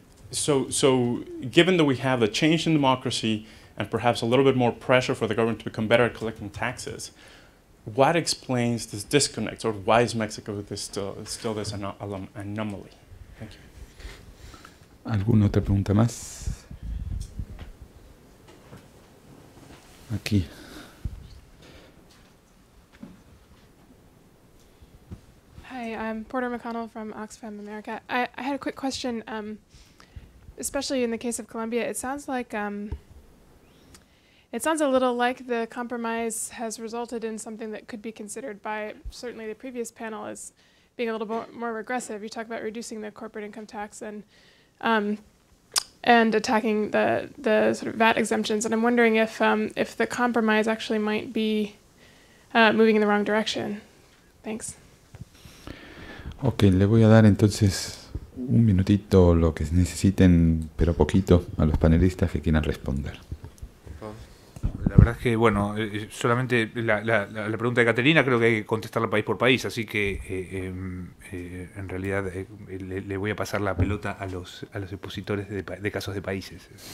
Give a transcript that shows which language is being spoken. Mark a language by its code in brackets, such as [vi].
[en] So given that we have the change in democracy and perhaps a little bit more pressure for the government to become better at collecting taxes, what explains this disconnect, or why is Mexico still this anomaly? Thank you. [es] ¿Alguna otra pregunta más? Aquí. [en] Hi, I'm Porter McConnell from Oxfam America. I had a quick question, especially in the case of Colombia. It sounds like it sounds a little like the compromise has resulted in something that could be considered by certainly the previous panel as being a little more regressive. You talk about reducing the corporate income tax and attacking the sort of VAT exemptions. And I'm wondering if the compromise actually might be moving in the wrong direction. Thanks. [es] Ok, le voy a dar entonces un minutito, lo que necesiten, pero poquito, a los panelistas que quieran responder. La verdad es que, bueno, solamente la pregunta de Caterina creo que hay que contestarla país por país, así que en realidad le voy a pasar la pelota a los expositores de casos de países.